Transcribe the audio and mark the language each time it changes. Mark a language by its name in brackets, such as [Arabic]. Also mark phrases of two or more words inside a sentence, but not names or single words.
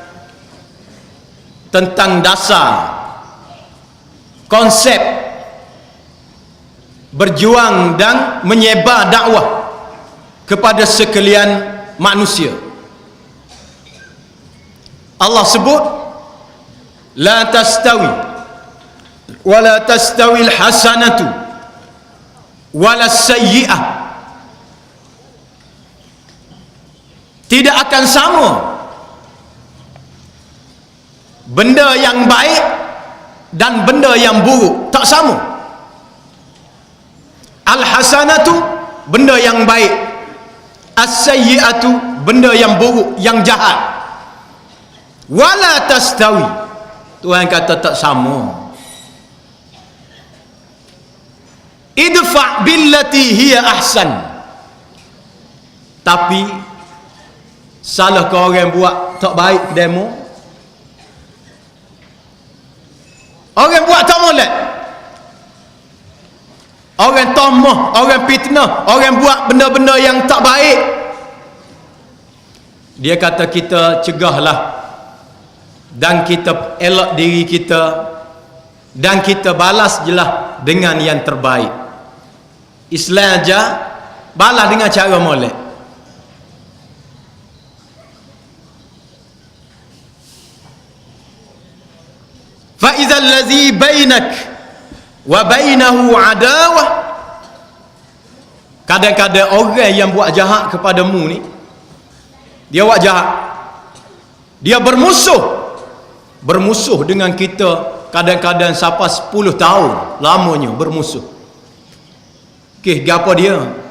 [Malay] tentang dasar konsep berjuang dan menyebar dakwah kepada sekalian manusia. Allah sebut, [Arabic] la tastawi wala tastawi alhasanatu wala sayyi'ah. [Malay] Tidak akan sama benda yang baik dan benda yang buruk, tak sama. Al-hasanatu benda yang baik, as-sayyi'atu benda yang buruk, yang jahat. [Arabic] Wala tastawi, [Malay] Tuhan kata tak sama. [Arabic] Idfa' billati hiya ahsan. [Malay] Tapi salah ke orang buat tak baik ke demo, orang buat tak molek, orang tomah, orang fitnah, orang buat benda-benda yang tak baik, dia kata kita cegahlah dan kita elak diri kita dan kita balas jelah dengan yang terbaik. Islam aja balas dengan cara molek. [Arabic] Fa idzal ladzi bainak wa bainahu adawah. [Malay] Kadang-kadang orang yang buat jahat kepadamu ni, dia buat jahat, dia bermusuh dengan kita, kadang-kadang sampai 10 tahun lamanya bermusuh. Kes gapo dia?